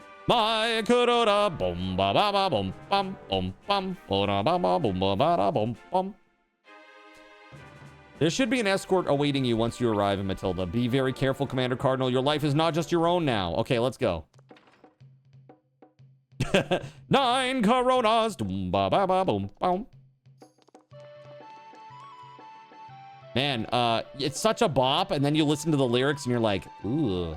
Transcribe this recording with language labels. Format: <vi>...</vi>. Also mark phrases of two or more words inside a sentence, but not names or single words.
<en>My corona, boom ba ba ba boom bum boom bum ba ba ba boom ba ba boom bum. There should be an escort awaiting you once you arrive in Matilda. Be very careful, Commander Cardinal. Your life is not just your own now. Okay, let's go. 9 coronas. Boom ba ba ba boom boom. Man, it's such a bop, and then you listen to the lyrics and you're like, ooh.</en>